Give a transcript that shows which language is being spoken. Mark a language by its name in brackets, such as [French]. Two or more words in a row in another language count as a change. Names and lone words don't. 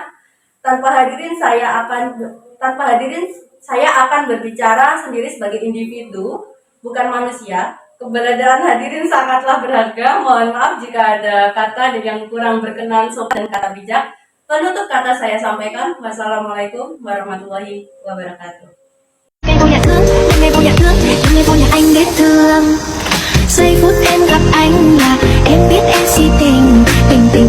[Indonesian] Tanpa hadirin saya akan berbicara sendiri sebagai individu, bukan manusia. Keberadaan hadirin sangatlah berharga. Mohon maaf jika ada kata yang kurang berkenan sopan dan kata bijak. Penutup kata saya sampaikan. [Arabic] والسلام عليكم ورحمة الله وبركاته. [Vietnamese] Ngày vô nhà thương, ngày vô nhà thương, ngày vô nhà anh để thương. Giây phút em gặp anh là em biết em si tình.